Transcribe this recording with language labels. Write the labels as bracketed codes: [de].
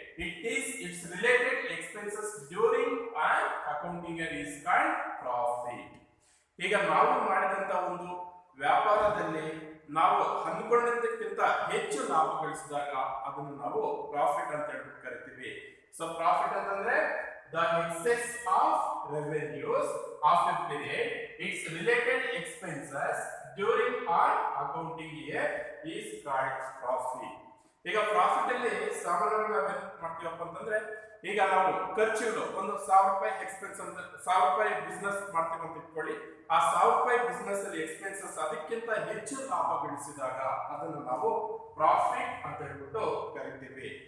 [en] its related expenses during an accounting year is called profit. [kn] ಈಗ ನಾವು ಮಾಡಿದಂತ ಒಂದು ವ್ಯಾಪಾರದಲ್ಲಿ ನಾವು ಅಂದ್ಕೊಂಡಂತಕ್ಕಿಂತ ಹೆಚ್ಚು ಲಾಭ ಗಳಿಸಿದಾಗ ಅದನ್ನು ನಾವು ಪ್ರಾಫಿಟ್ ಅಂತ ಹೇಳ್ಬಿಟ್ಟು ಕರಿತೀವಿ. ಸೊ ಪ್ರಾಫಿಟ್ ಅಂತಂದ್ರೆ [en] the excess of revenues of a period, its related expenses during an accounting year is called profit. [kn] ಈಗ ಪ್ರಾಫಿಟ್ ಅಲ್ಲಿ ಸಾಮಾನ್ಯವಾಗಿ ನಾವು ಏನು ಮಾಡ್ತೀವಪ್ಪ ಅಂತಂದ್ರೆ, ಈಗ ನಾವು ಖರ್ಚುಗಳು ಒಂದು 1000 ರೂಪಾಯಿ ಎಕ್ಸ್ಪೆನ್ಸ್ ಅಂತ 1000 ರೂಪಾಯಿ ಬಿಸ್ನೆಸ್ ಮಾಡ್ತೀವಿ ಅಂತ ಇಟ್ಕೊಳ್ಳಿ. ಆ 1000 ರೂಪಾಯಿ ಬಿಸ್ನೆಸ್ ಅಲ್ಲಿ ಎಕ್ಸ್ಪೆನ್ಸಸ್ ಅದಕ್ಕಿಂತ ಹೆಚ್ಚು ಲಾಭ ಗಳಿಸಿದಾಗ ಅದನ್ನು ನಾವು ಪ್ರಾಫಿಟ್ ಅಂತ ಹೇಳ್ಬಿಟ್ಟು ಕರಿತೀವಿ.